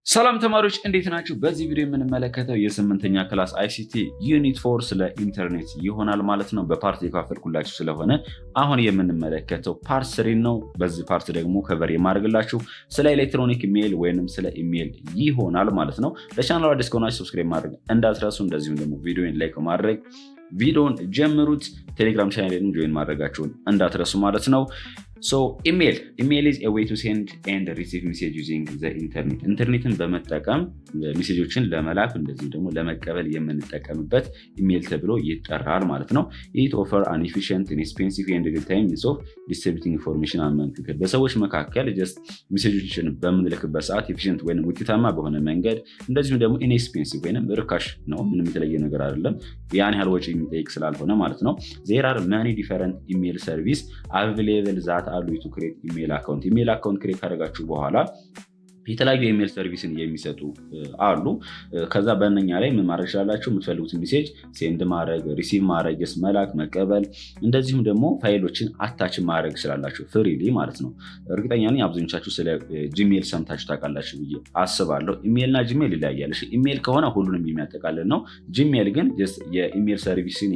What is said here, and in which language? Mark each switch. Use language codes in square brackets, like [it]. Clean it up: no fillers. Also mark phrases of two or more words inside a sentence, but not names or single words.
[am] ሰላም ተማሪዎች እንዴት ናችሁ? በዚህ ቪዲዮ የምንመለከተው የስምንተኛ ክላስ አይሲቲ ዩኒት 4 ስለ ኢንተርኔት ይሆናል ማለት ነው። በፓርት የካፈልኩላችሁ ስለሆነ አሁን የምንመለከተው ፓርት 3 ነው። በዚህ ፓርት ደግሞ ከቨር የማድረግላችሁ ስለ [en] electronic mail [am] ወይንም ስለ ኢሜል ይሆናል ማለት ነው። ለቻናሉ አዲስ ከሆናችሁ ሰብስክራይብ ማድረግ እንዳትረሱ፣ እንደዚሁም ደግሞ ቪዲዮን ላይክ ማድረግ ቪዲዮን ጀምሩት። ቴሌግራም ቻናሌንም ጆይን ማድረጋችሁን እንዳትረሱ ማለት ነው። [en] So email is a way to send and receive message using the internet. [am] ኢንተርኔትን በመጠቀም ሜሴጆችን ለመላክ እንደዚሁም ደግሞ ለመቀበል የምንጠቀምበት ኢሜል ተብሎ ይጠራል ማለት ነው። [en] It offer an efficient, inexpensive and real-time means of distributing information among people. [am] በሰዎች መካከል just ሜሴጆችን በምንልክበት ሰዓት ኤፊሽንት ወይንም ውጤታማ በሆነ መንገድ እንደዚሁም ደግሞ inexpensive ወይንም ርካሽ ነው፣ ምንም የተለየ ነገር አይደለም፣ ያን ያህል ወጪ የሚጠይቅ ስላልሆነ ማለት ነው። [en] There are many different email service available that [am] አሉ [en] to create email account create [am] ካደረጋችሁ በኋላ የተለያዩ ኢሜል ሰርቪስን የሚሰጡ አሉ። ከዛ በእነኛ ላይ ምን ማድረግ ይችላላችሁ? የምትፈልጉትን ሜሴጅ ሴንድ ማድረግ፣ ሪሲቭ ማድረግ፣ መላክ፣ መቀበል እንደዚሁም ደግሞ ፋይሎችን አታች ማድረግ ይችላላችሁ ፍሪሊ ማለት ነው። እርግጠኛ ነኝ አብዛኞቻችሁ ስለ ጂሜል ሰምታችሁ ታውቃላችሁ ብዬ አስባለሁ። ኢሜልና ጂሜል ይለያያል። ኢሜል ከሆነ ሁሉንም የሚያጠቃልል ነው። ጂሜል ግን የኢሜል ሰርቪስን